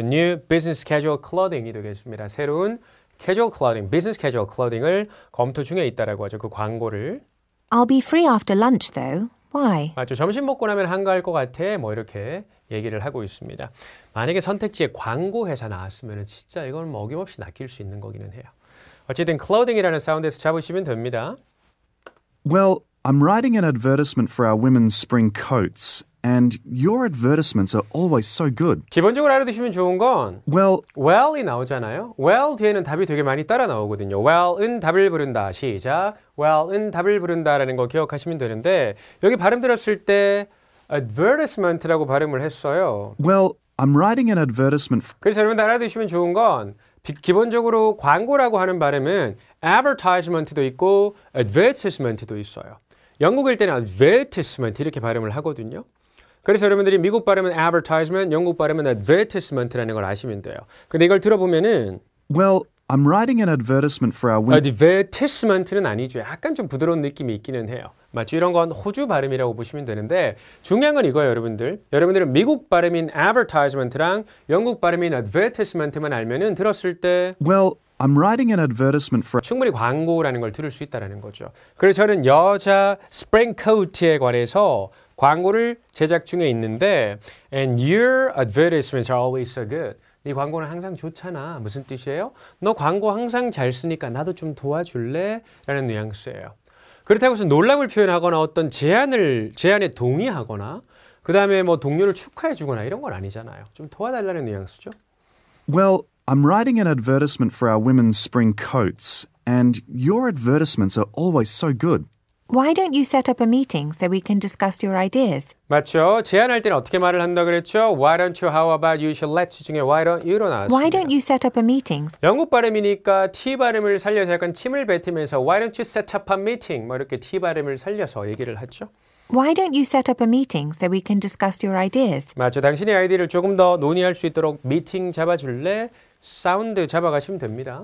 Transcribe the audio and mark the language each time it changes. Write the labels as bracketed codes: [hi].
[en] new business casual clothing이 되겠습니다. [ko] 새로운 casual clothing, business casual clothing을 검토 중에 있다라고 하죠. 그 광고를. [en] I'll be free after lunch though. Why? [ko] 맞죠. 점심 먹고 나면 한가할 것 같아. 뭐 이렇게 얘기를 하고 있습니다. 만약에 선택지에 광고 회사 나왔으면 진짜 이건 뭐 어김없이 낚일 수 있는 거기는 해요. 어쨌든 clothing이라는 사운드에서 잡으시면 됩니다. [en] Well, I'm writing an advertisement for our women's spring coats, and your advertisements are always so good. [ko] 기본적으로 알아두시면 좋은 건 [en] Well, [ko] 이 나오잖아요. well 뒤에는 답이 되게 많이 따라 나오거든요. well은 답을 부른다. 시작. well은 답을 부른다라는 거 기억하시면 되는데 여기 발음 들었을 때 advertisement라고 발음을 했어요. [en] well, I'm writing an advertisement for... [ko] 그래서 여러분 알아두시면 좋은 건 기본적으로 광고라고 하는 발음은 advertisement도 있고 advertisement도 있어요. 영국일 때는 advertisement 이렇게 발음을 하거든요. 그래서 여러분들이 미국 발음은 advertisement, 영국 발음은 advertisement라는 걸 아시면 돼요. 근데 이걸 들어보면은 [en] Well, I'm writing an advertisement for our women... [ko] advertisement는 아니죠. 약간 좀 부드러운 느낌이 있기는 해요. 맞죠? 이런 건 호주 발음이라고 보시면 되는데 중요한 건 이거예요, 여러분들. 여러분들은 미국 발음인 advertisement랑 영국 발음인 advertisement만 알면은 들었을 때 [en] Well, I'm writing an advertisement for... [ko] 충분히 광고라는 걸 들을 수 있다는 거죠. 그래서 저는 여자 스프링 코트에 관해서 광고를 제작 중에 있는데 [en] And your advertisements are always so good. [ko] 네 광고는 항상 좋잖아. 무슨 뜻이에요? 너 광고 항상 잘 쓰니까 나도 좀 도와줄래? 라는 뉘앙스예요. 그렇다고 해서 놀람을 표현하거나 어떤 제안에 동의하거나 그 다음에 뭐 동료를 축하해 주거나 이런 건 아니잖아요. 좀 도와달라는 뉘앙스죠. [en] Well, I'm writing an advertisement for our women's spring coats, and your advertisements are always so good. Why don't you set up a meeting so we can discuss your ideas? [ko] 맞죠? 제안할 때는 어떻게 말을 한다 그랬죠? [en] Why don't you, how about you, shall let's 중에 why don't you로 나왔습니다. Why don't you set up a meeting? [ko] 영국 발음이니까 T 발음을 살려서 약간 침을 뱉으면서 [en] Why don't you set up a meeting? [ko] 뭐 이렇게 T 발음을 살려서 얘기를 하죠. [en] Why don't you set up a meeting so we can discuss your ideas? [ko] 맞죠? 당신의 아이디어를 조금 더 논의할 수 있도록 미팅 잡아줄래? 사운드 잡아가시면 됩니다.